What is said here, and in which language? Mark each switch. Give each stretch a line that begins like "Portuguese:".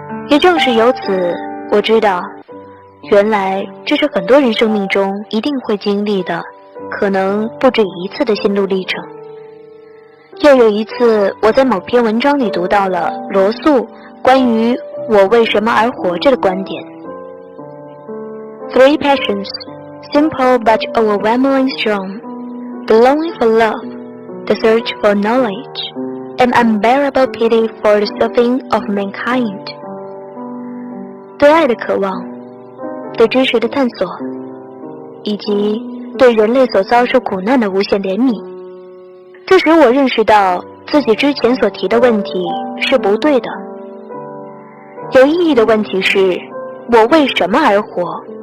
Chinese: 也正是由此我知道，原来这是很多人生命中一定会经历的，可能不止一次的心路历程。又有一次我在某篇文章里读到了罗素关于我为什么而活着的观点。
English: Three passions, simple but overwhelmingly strong, the longing for love, the search for knowledge, and unbearable pity for the suffering of mankind.
Chinese: 对爱的渴望，对知识的探索，以及对人类所遭受苦难的无限怜悯。这使我认识到自己之前所提的问题是不对的。有意义的问题是，我为什么而活？